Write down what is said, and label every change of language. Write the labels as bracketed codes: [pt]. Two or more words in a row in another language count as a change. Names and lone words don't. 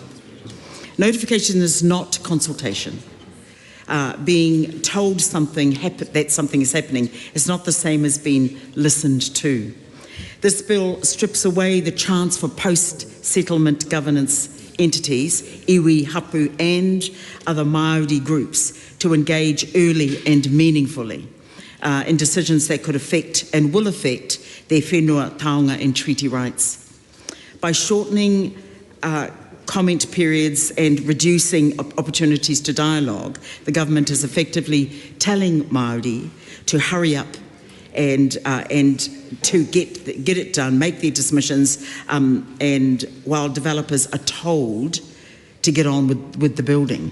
[en] Notification is not consultation. Being told that something is happening is not the same as being listened to. This bill strips away the chance for post-settlement governance entities, iwi, hapu and other Māori groups to engage early and meaningfully in decisions that could affect and will affect their whenua, taonga and treaty rights. By shortening comment periods and reducing opportunities to dialogue, the government is effectively telling Māori to hurry up and to get it done, make their dismissions, and while developers are told to get on with the building.